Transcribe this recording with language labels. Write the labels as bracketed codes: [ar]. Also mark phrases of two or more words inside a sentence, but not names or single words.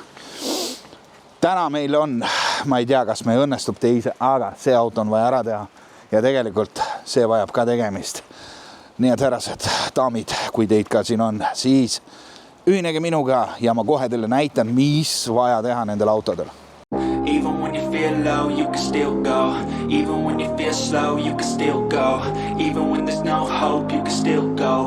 [et] Täna meil on, ma ei tea, kas me õnnestub teise, aga see auto on vaja ära teha ja tegelikult see vajab ka tegemist. Nii et härrased, daamid, kui teid ka siin on, siis ühinege minuga ja ma kohe teile näitan, mis vaja teha nendel autodel. [en] Even when you feel low, you can still go. Even when you feel slow, you can still go. Even when there's no hope, you can still go.